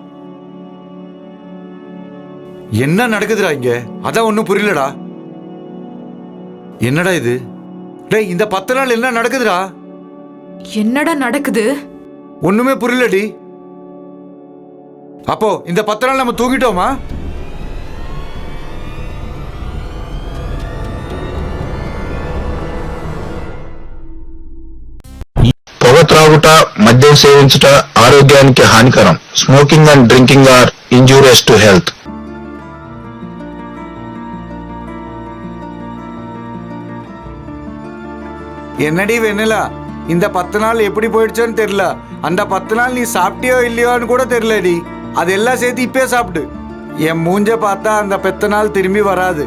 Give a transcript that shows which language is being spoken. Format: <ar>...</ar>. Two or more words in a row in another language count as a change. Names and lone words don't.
<ta>என்ன நடக்குதுடா இங்க? அதான் ஒன்றும் புரியலடா. என்னடா இது? டேய் இந்த 10 நாள் என்ன நடக்குதுடா? என்னடா நடக்குது? ஒண்ணுமே புரியலடி. அப்போ இந்த 10 நாள் நம்ம தூங்கிட்டோமா?</ta> <te>పొగ త్రాగుట, మద్యం సేవించుట ఆరోగ్యానికి హానికరం.</te> <en>Smoking and drinking are injurious to health.</en> <ta>என்னடி வெண்ணிலா, இந்த 10 நாள் எப்படி போயிடுச்சோன்னு தெரியல. அந்த 10 நாள் நீ சாப்பிட்டியோ இல்லையோன்னு கூட தெரியலடி. அதெல்லாம் சேர்த்து இப்பே சாப்பிடு. என் மூஞ்ச பார்த்தா அந்த 10 நாள் திரும்பி வராது.</ta>